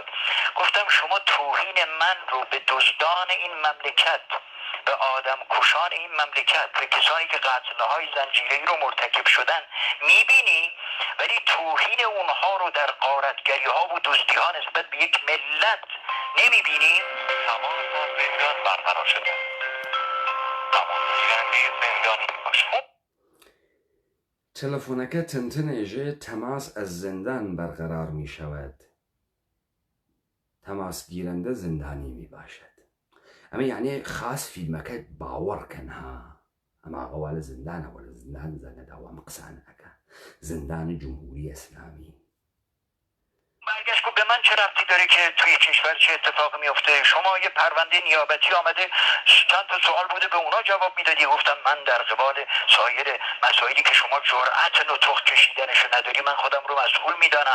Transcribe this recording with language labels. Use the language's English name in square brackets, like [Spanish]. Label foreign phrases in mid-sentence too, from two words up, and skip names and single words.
[Persian] گفتم شما توهین من رو به دزدان این مملکت، به آدم کشان این مملکت، به کسانی که قتلهای زنجیره‌ای رو مرتکب شدن میبینی، ولی توهین اونها رو در غارتگری ها و دزدی ها نسبت به یک ملت نمیبینی. تمام زندان برقرار شده، تمام گیرنده زندانی باشه. [Central Kurdish] تەلەفۆنەکە تەنتەنێژێ [Persian] تەماس ئەز زندان بەرقەرار می شود تەماس گیرەندە زندانی می باشد [Central Kurdish] ئەمە یعنی خاص فیلمەکە باوەڕکەن ها ئەما ئەوە لە زندانەوە لە زندان زەنەداوە قسانەکە زندان جمهوری اسلامی [Persian] برگشت گفت به من چه ربطی داره که توی کشور چه اتفاقی میفته؟ شما یه پرونده نیابتی آمده، چند تا سوال بوده به اونا جواب میدادی. گفتم من در قبال سایر مسائلی که شما جرأت نطق کشیدنشو نداری من خودم رو مسئول میدانم.